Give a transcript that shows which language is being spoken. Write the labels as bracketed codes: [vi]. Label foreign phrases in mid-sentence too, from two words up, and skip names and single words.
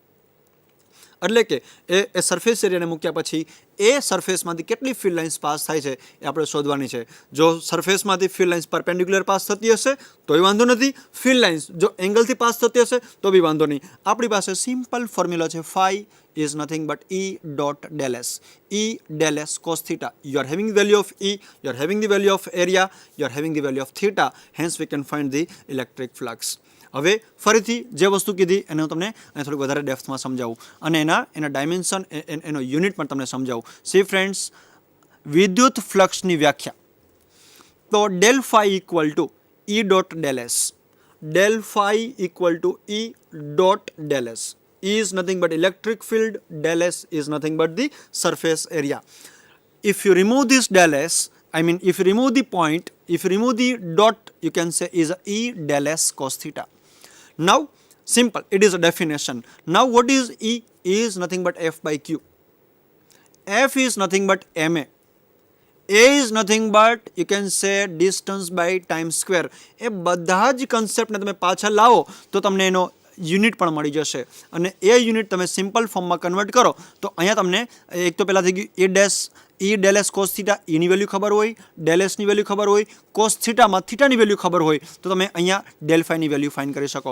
[gu] એટલે કે એ [en] surface area [gu] મૂક્યા પછી એ સરફેસમાંથી કેટલી [en] field lines [gu] પાસ થાય છે એ આપણે શોધવાની છે. જો સરફેસમાંથી [en] field lines [gu] પરપેન્ડિક્યુલર પાસ થતી હશે તોય વાંધો નથી. [en] field lines [gu] જો એંગલથી પાસ થતી હશે તો બી વાંધો નહીં. આપણી પાસે સિમ્પલ ફોર્મ્યુલા છે, ફાઈ [en] is nothing but E dot del S. E del S cos theta. You are having the value of E, you are having the value of area, you are having the value of theta. Hence we can find the electric flux. [gu] હવે ફરીથી જે વસ્તુ કીધી એને હું તમને અહીંયા થોડીક વધારે ડેપ્થમાં સમજાવું અને એના ડાયમેન્શન, એનો યુનિટ પણ તમને સમજાવું. [en] see friends, [gu] વિદ્યુત ફ્લક્સની વ્યાખ્યા તો [en] del phi equal to E dot del S. Del phi equal to E dot del S. E is nothing but electric field, del S is nothing but the surface area. If you remove this del S, if you remove the point, if you remove the dot, you can say is E del S cos theta. Now, simple, it is a definition. Now, what is E? E is nothing but F by Q. F is nothing but MA. A is nothing but, you can say, distance by time square. [gu] એ બધા જ કન્સેપ્ટને તમે પાછા લાવો તો તમને એનો યુનિટ પણ મળી જશે અને એ યુનિટ તમે [en] simple form [gu] કન્વર્ટ કરો તો અહીંયા તમને એક તો પહેલાં થઈ ગયું [en] E del S cos theta. [gu] ઈની વેલ્યુ ખબર હોય, [en] del S [gu] વેલ્યુ ખબર હોય, [en] cos theta [gu] થીટાની વેલ્યુ ખબર હોય તો તમે અહીંયા [en] del phi [gu] વેલ્યુ ફાઇન્ડ કરી શકો.